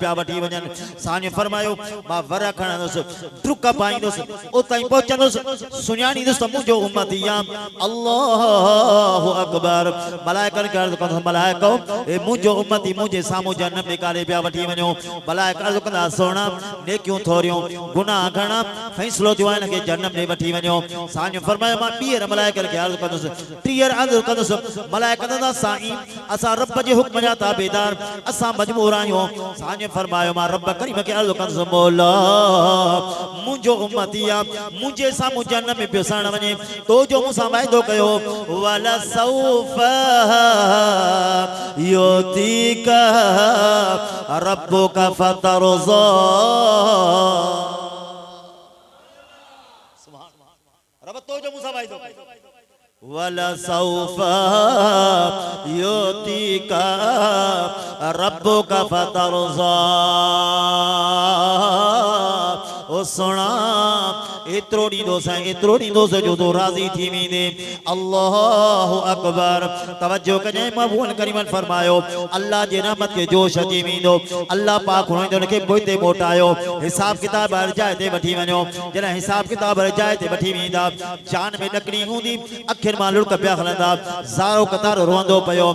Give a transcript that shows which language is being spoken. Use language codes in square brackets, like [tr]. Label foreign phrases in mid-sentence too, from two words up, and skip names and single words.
[sd] पिया वठी वञनि साईं फरमायो मां वर खणंदुसि डुक पाईंदुसि उतां पहुचंदुसि सुञाणींदुसि त मुंहिंजो उम्मती आहे [ar] الله أكبر [sd] मलाइकनि खे अर्ज़ कंदुसि मलाइको हे मुंहिंजो उम्मती मुंहिंजे साम्हूं जनम में काॾे पिया वठी वञो मलाइका अर्ज़ कंदा सोना नेकियूं थोरियूं गुनाह घणा फ़ैसिलो थियो आहे हिन खे जनम में वठी वञो साईं फरमायो फरमाया मां ॿीहर मलाइकनि खे अर्ज़ु कंदुसि, टीहर अर्ज़ु कंदुसि, मलाइका कंदा साईं असां रब जे हुक्म जा ताबेदार, असां मजबूर आहियूं। साईं फरमायो मां रब करीम खे अर्ज़ु कंदुसि, मौला मुंहिंजो उम्मती आहे, मुंहिंजे साम्हूं जन्नत में पियो सड़ण वञे, तो जो मूंसां वाइदो कयो [ar] ولسوف يعطيك ربك فترضى, [sd] रब तो जो मूंसां वाइदो कयो [ar] ولسوف يعطيك ربك فترضى. [sd] ओ सुना एतिरो ॾींदो से जो तो राज़ी थी वेंदे। [ar] الله أكبر. [sd] तवज्जो कजो महबूब करीम फरमायो अल्लाह जे रहमत के जोश अची वेंदो, अल्लाह पाक हुननि खे पोइते मोटायो, हिसाब किताब हर जाइ ते वठी वञो। जॾहिं हिसाब किताब हर जाइ ते वठी वेंदा, जान में ॾकणी हूंदी, अखियुनि मां लुड़क पिया हलंदा, ज़ारो कतार रोअंदो पियो।